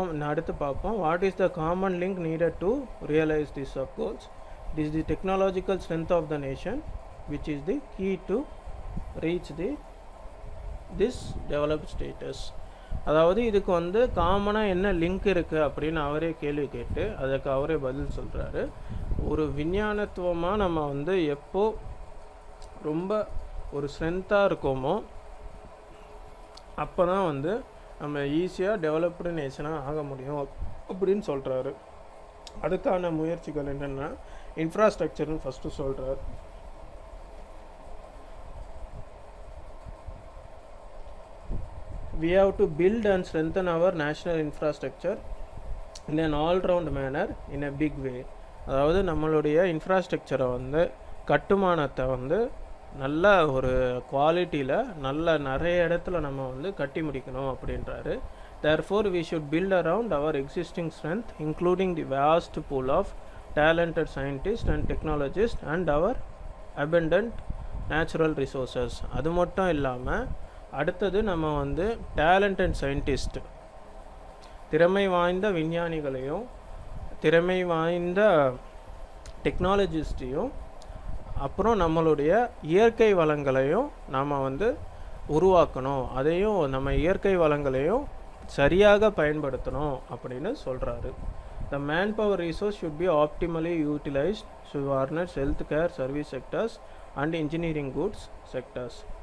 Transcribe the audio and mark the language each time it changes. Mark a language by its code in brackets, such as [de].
[ta] அடுத்து பார்ப்போம். [en] What is the common link needed to realise this sub goals? It is the technological strength of the nation which is the key to reach this developed status. [ta] அதாவது இதுக்கு வந்து காமனாக என்ன link இருக்குது அப்படின்னு அவரே கேள்வி கேட்டு அதுக்கு அவரே பதில் சொல்கிறாரு. ஒரு விஞ்ஞானத்துவமாக நம்ம வந்து எப்போ ரொம்ப ஒரு ஸ்ட்ரென்த்தாக இருக்கோமோ அப்போ தான் வந்து நம்ம ஈஸியாக டெவலப்டு நேஷனாக ஆக முடியும் அப்படின்னு சொல்கிறாரு. அதுக்கான முயற்சிகள் என்னென்னா இன்ஃப்ராஸ்ட்ரக்சர்னு ஃபஸ்ட்டு சொல்கிறார். [en] We have to build and strengthen our national infrastructure in an all-round manner in a big way. [ta] அதாவது நம்மளுடைய இன்ஃப்ராஸ்ட்ரக்சரை வந்து கட்டுமானத்தை வந்து நல்ல ஒரு குவாலிட்டியில் நிறைய இடத்துல நம்ம வந்து கட்டி முடிக்கணும் அப்படின்றாரு. [en] Therefore, we should build around our existing strength, including the vast pool of talented scientists and technologists and our abundant natural resources. [ta] அது மட்டும் இல்லாமல் அடுத்தது நம்ம வந்து டேலண்ட் அண்ட் சயின்டிஸ்ட், திறமை வாய்ந்த விஞ்ஞானிகளையும் திறமை வாய்ந்த டெக்னாலஜிஸ்டையும் அப்புறம் நம்மளுடைய இயற்கை வளங்களையும் நாம் வந்து உருவாக்கணும், அதையும் நம்ம இயற்கை வளங்களையும் சரியாக பயன்படுத்தணும் அப்படின்னு சொல்கிறாரு. [en] The manpower resource should be optimally utilized to harness health care service sectors and engineering goods sectors.